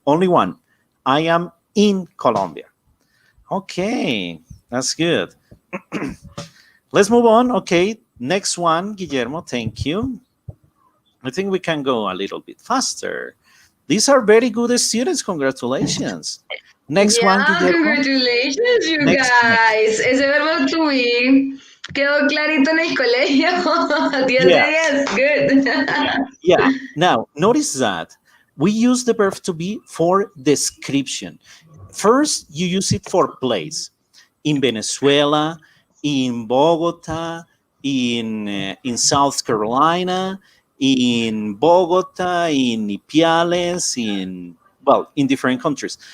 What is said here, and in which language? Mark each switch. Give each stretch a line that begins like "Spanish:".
English: Only one. I am in Colombia. Okay, that's good. Let's move on. Okay, next one, Guillermo, thank you. I think we can go a little bit faster. These are very good students. Congratulations. Next one, Yeah, Guillermo. congratulations, you Next. guys.
Spanish: Ese verbo to be quedó clarito en el colegio. 10 de
English: Yes. 10. Good. Yeah. Now, notice that we use the verb to be for description. First, you use it for place. In Venezuela, in Bogota, in South Carolina, in Bogota, in Ipiales, in different countries.